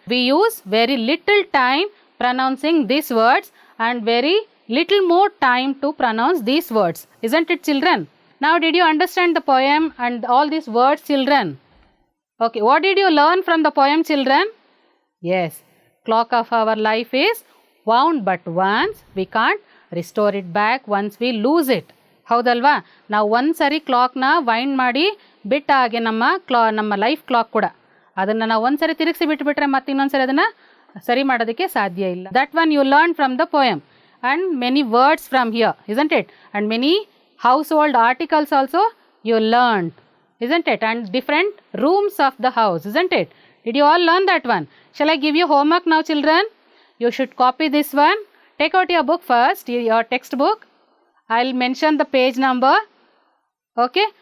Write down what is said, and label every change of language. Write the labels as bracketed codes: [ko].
[en] We use very little time pronouncing these words and very little more time to pronounce these words, isn't it, children? Now, did you understand the poem and all these words, children? Okay, what did you learn from the poem, children? Yes, clock of our life is wound but once. We can't restore it back once we lose it. [kn] ಹೌದಲ್ವಾ? ನಾವು ಒಂದು ಸರಿ ಕ್ಲಾಕ್ನ wind ಮಾಡಿ ಬಿಟ್ಟ ಹಾಗೆ ನಮ್ಮ life clock ಕೂಡ ಅದನ್ನು ನಾವು ಒಂದು ಸರಿ ತಿರುಗಿಸಿ ಬಿಟ್ಟುಬಿಟ್ರೆ ಮತ್ತೆ ಇನ್ನೊಂದು ಸರಿ ಅದನ್ನು ಸರಿ ಮಾಡೋದಕ್ಕೆ ಸಾಧ್ಯ ಇಲ್ಲ. [en] That one you learn from the poem and many words from here, isn't it? And many household articles also you learned, isn't it? And different rooms of the house, isn't it? Did you all learn that one? Shall I give you homework now, children? You should copy this one. Take out your book first, your textbook. I'll mention the page number. Okay?